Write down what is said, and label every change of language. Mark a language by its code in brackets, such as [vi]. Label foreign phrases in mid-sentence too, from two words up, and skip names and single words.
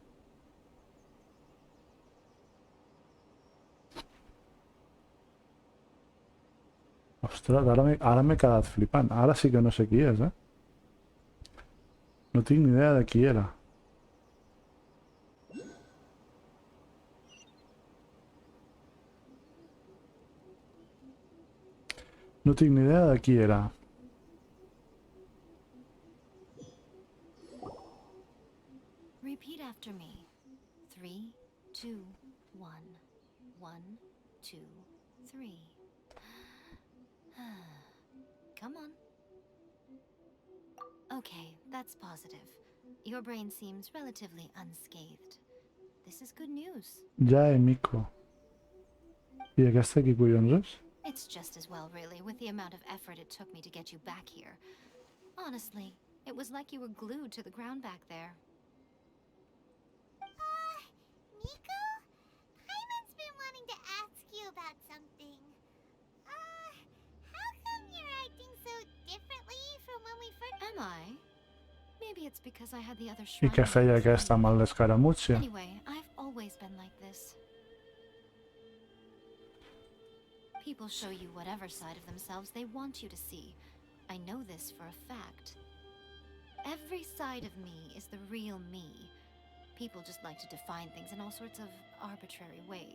[ca] Ostres, ara m'he quedat flipant. Ara sí que no sé qui és, eh? No tinc ni idea de qui era. No tinc ni idea de qui era. [en] Repeat after me. 3, 2, 1. 1, 2, 3. Come on. Okay, that's positive. Your brain seems relatively unscathed. This is good news. [ca] Ja Emiko. I aquesta qui collons és? [en] It's just as well, really, with the amount of effort it took me to get you back here. Honestly, it was like you were glued to the ground back there. Nico? Paimon's been wanting to ask you about something. How come you're acting so differently from when we first... Am I? Maybe it's because I had the other I shrine. [ca] què feia aquesta amb el d'escaramuig? [en] Anyway, I've always been like this. People show you whatever side of themselves they want you to see. I know this for a fact. Every side of me is the real me. People just like to define things in all sorts of arbitrary ways.